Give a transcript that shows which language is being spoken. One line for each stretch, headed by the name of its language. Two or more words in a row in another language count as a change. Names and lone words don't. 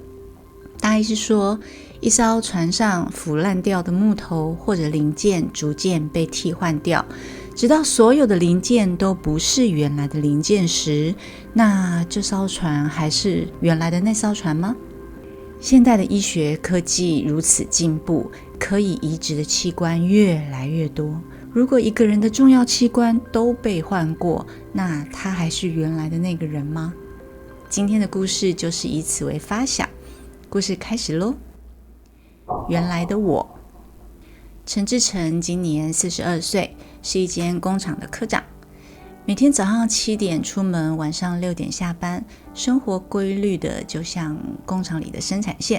Chinese: 大意是說，一艘船上腐爛掉的木頭或者零件逐漸被替換掉，直到所有的零件都不是原來的零件時，那這艘船還是原来的那艘船嗎？現代的醫學科技如此進步，可以移植的器官越來越多。如果一個人的重要器官都被換過，那他還是原來的那個人嗎？今天的故事就是以此為發想。故事開始嘍。原來的我。陳志成今年42歲，是一間工廠的科長，每天早上7點出門，晚上6點下班，生活規律的就像工廠裡的生產線。